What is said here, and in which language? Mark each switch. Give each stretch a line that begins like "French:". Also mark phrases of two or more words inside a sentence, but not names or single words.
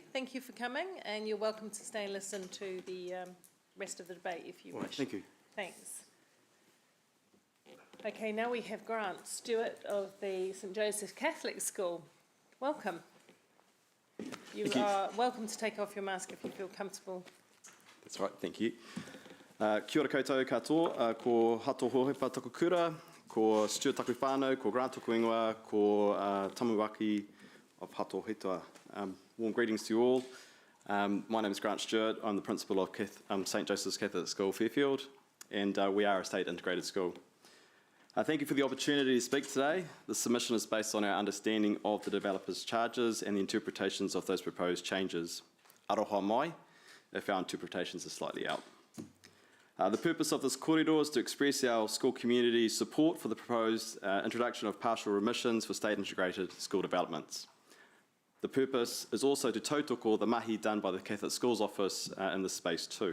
English: Thank you for coming, and you're welcome to stay and listen to the rest of the debate if you All wish. right, thank you. Thanks. Okay, now we have Grant Stewart of the St Joseph's Catholic School. Welcome. You are welcome to take off your mask if you feel comfortable. That's right, thank you.
Māori: Kia ora koutou katoa, ko Hato Hohepa taku kura, ko Stuart taku whānau, ko Grant taku ingoa, ko Tamuaki of Hato Hetoa.
English: Warm greetings to you all. My name is Grant Stewart. I'm the principal of St Joseph's Catholic School, Fairfield, and we are a state integrated school. Thank you for the opportunity to speak today. The submission is based on our understanding of the developer's charges and the interpretations of those proposed changes.
Māori: Aroha mai,
English: if our interpretations are slightly out. The purpose of this kōrero is to express our school community's support for the proposed introduction of partial remissions for state integrated school developments. The purpose is also to tautoko the mahi done by the Catholic Schools Office in this space too.